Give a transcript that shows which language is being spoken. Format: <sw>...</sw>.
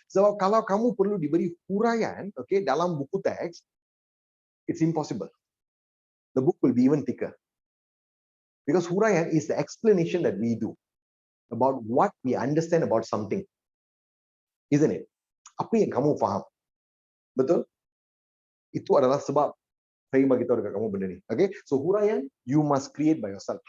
<ms>Sebab kalau kamu perlu diberi huraian, okay, dalam buku teks, it's impossible.</ms> <en>The book will be even thicker. Because huraian is the explanation that we do about what we understand about something. Isn't it?</en> <ms>Apa yang kamu faham? Betul? Itu adalah sebab saya bagi tahu dekat kamu benda ni.</ms> <en>Okay? So huraian you must create by yourself.</en>